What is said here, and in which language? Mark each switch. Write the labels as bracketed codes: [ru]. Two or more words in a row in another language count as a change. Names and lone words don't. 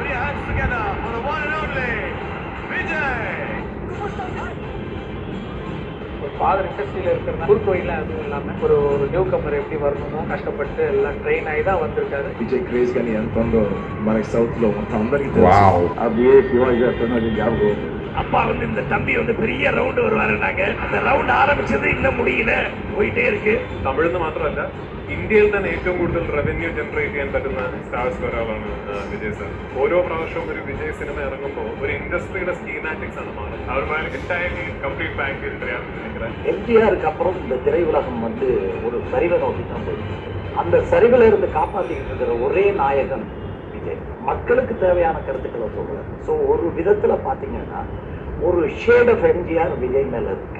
[ta] ஒரு ஃபாதர் இண்டஸ்ட்ரியில் இருக்கிறதா குறுக்கு வழியில் அதுவும் இல்லாமல் ஒரு [en] new comer [ta] எப்படி வரணுமோ கஷ்டப்பட்டு எல்லாம் ட்ரெயின் ஆகி தான் வந்திருக்காரு. [te] విజయ్ క్రేజ్ కానీ ఎంత ఉందో మనకి సౌత్లో మొత్తం అందరికీ [en] Wow. [ta] அப்படியே [te] శివాజీ గారు [ta] ஞாபகம் அப்பா வந்து இந்த தம்பி வந்து பெரிய ரவுண்டு வருவாருனாங்க. அந்த ரவுண்ட் ஆரம்பிச்சது இன்னும் முடியல, പോയിട്ടേ இருக்கு. [ml] തമിഴ്ന്ന് മാത്രമല്ല ഇന്ത്യയിൽ തന്നെ ഏറ്റവും കൂടുതൽ [en] revenue generate [ml] ചെയ്യാൻ പറ്റുന്ന സ്റ്റാർസ് ഒരാളാണ് വിജയ് സാർ. ഓരോ പ്രാവശ്യവും ഒരു വിജയ് സിനിമ ഇറങ്ങുമ്പോൾ ഒരു ഇൻഡസ്ട്രിയുടെ സ്കീമാറ്റിക്സ് ആണ് മാറുന്നത്. [ta] അവർ [en] entirely complete package [ta] கிடையாதுன்னு நினைக்கிறேன். எம்ஜிஆருக்கு அப்புறம் இந்த திரையுலகம் வந்து ஒரு சரிவை நோக்கி தான் போயிருக்கு. அந்த சரிவில் இருந்து காப்பாற்றிக்கிட்டு இருக்கிற ஒரே நாயகன் விஜய். மக்களுக்கு தேவையான கருத்துக்களை சொல்றாரு. ஸோ ஒரு விதத்துல பாத்தீங்கன்னா ஒரு [en] shade of [ta] எம்ஜிஆர் விஜய் மேல இருக்கு.